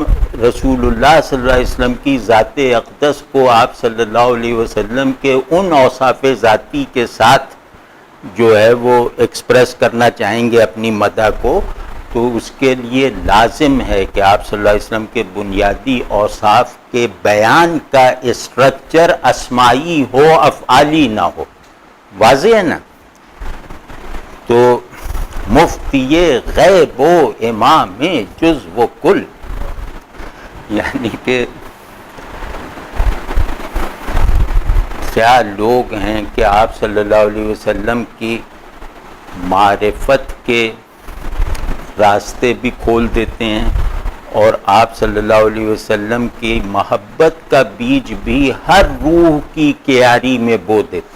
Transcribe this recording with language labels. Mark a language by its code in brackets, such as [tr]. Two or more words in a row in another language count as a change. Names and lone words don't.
[ur] رسول اللہ [ar] صلی اللہ علیہ وسلم [ur] کی ذات اقدس کو آپ [ar] صلی اللہ علیہ وسلم [ur] کے ان اوصاف ذاتی کے ساتھ جو ہے وہ ایکسپریس کرنا چاہیں گے اپنی مدح کو، تو اس کے لیے لازم ہے کہ آپ [ar] صلی اللہ علیہ وسلم [ur] کے بنیادی اوصاف کے بیان کا اسٹرکچر اسمائی ہو، افعالی نہ ہو. واضح ہے نا؟ تو مفتی غیب و امام جز و کل، یعنی کہ کیا لوگ ہیں کہ آپ [ar] صلی اللہ علیہ وسلم [ur] کی معرفت کے راستے بھی کھول دیتے ہیں اور آپ [ar] صلی اللہ علیہ وسلم [ur] کی محبت کا بیج بھی ہر روح کی کیاری میں بو دیتے ہیں.